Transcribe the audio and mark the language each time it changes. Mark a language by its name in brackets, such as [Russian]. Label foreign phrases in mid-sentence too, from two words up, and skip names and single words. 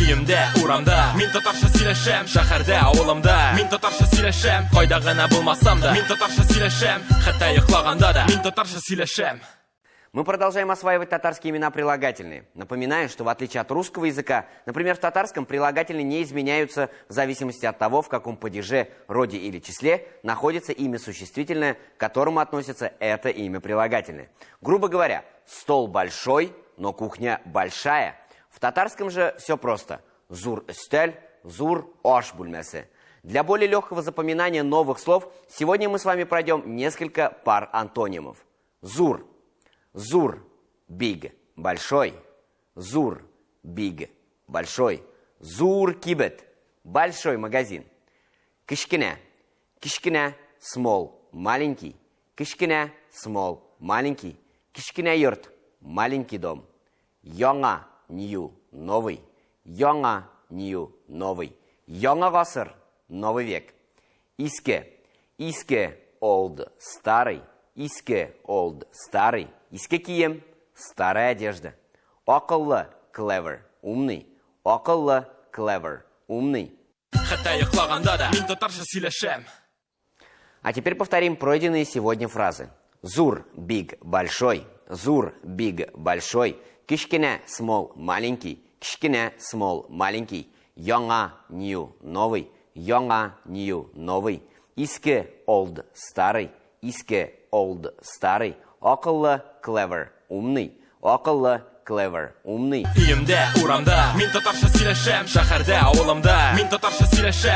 [Tatar] Үйімде, урамда, мен татарша сөйлешем. Шәһәрдә, авылымда, мен татарша сөйлешем. Кайда гына булмасам да, мен татарша сөйлешем. Хәтта йоклаганда да, мен татарша сөйлешем. [Russian] Мы продолжаем осваивать татарские имена прилагательные. Напоминаю, что в отличие от русского языка, например, в татарском прилагательные не изменяются в зависимости от того, в каком падеже, роде или числе находится имя существительное, к которому относится это имя прилагательное. Грубо говоря, стол большой, но кухня большая. В татарском же все просто. [Tatar] Зур эстель, зур ош бульмесе. [Russian] Для более легкого запоминания новых слов сегодня мы с вами пройдем несколько пар антонимов. [Tatar] Зур. Зур, big, большой. Зур, big, большой. Зур кибет, [Russian] большой магазин. [Tatar] Кишкине, кишкине, small, маленький. Кишкине, small, маленький. Кишкине йорт, [Russian] маленький дом. [Tatar] Яңа, new, новый. Яңа, new, новый. Яңа гасыр, [Russian] новый век. [Tatar] Иске, иске, old, старый. Иске, old, старый. Иске кием, [Russian] старая одежда. [Tatar] Акыллы, clever, умный. Акыллы, clever, умный. Хәтта йоклаганда да, мен татарша сөйлешем. [Russian] А теперь повторим пройденные сегодня фразы. [Tatar] Зур, big, большой. Зур, big, большой. Кишкине, small, маленький. Кишкине, small, маленький. Яңа, new, новый. Яңа, new, новый. Иске, old, старый. Иске, old, старый. Акыллы, clever, умный. Акыллы, clever, умный. Үйімде, урамда, мен татарша сөйлешем. Шәһәрдә, авылымда, мен татарша сөйлешем.